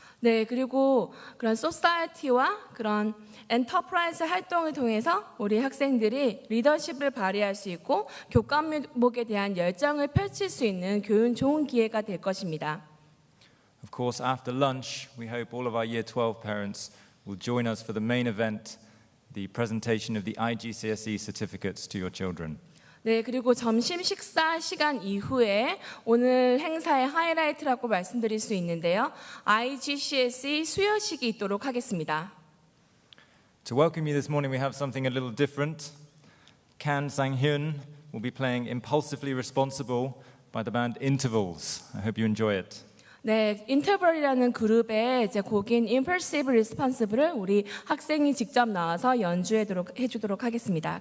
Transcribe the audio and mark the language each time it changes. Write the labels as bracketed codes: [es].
[ko] 네, 그리고 그런 소사이티와 그런 엔터프라이즈 활동을 통해서 우리 학생들이 리더십을 발휘할 수 있고 교과목에 대한 열정을 펼칠 수 있는 좋은 기회가 될 것입니다. [en] Of course, after lunch, we hope all of our Year 12 parents will join us for the main event, the presentation of the IGCSE certificates to your children. [ko] 네, 그리고 점심 식사 시간 이후에 오늘 행사의 하이라이트라고 말씀드릴 수 있는데요. IGCSE 수여식이 있도록 하겠습니다. [en] To welcome you this morning, we have something a little different. Kan Sang-hyun will be playing Impulsively Responsible by the band Intervals. I hope you enjoy it. [ko] 네, 인터벌이라는 그룹의 이제 곡인 Impulsive Responsible을 우리 학생이 직접 나와서 해주도록 하겠습니다.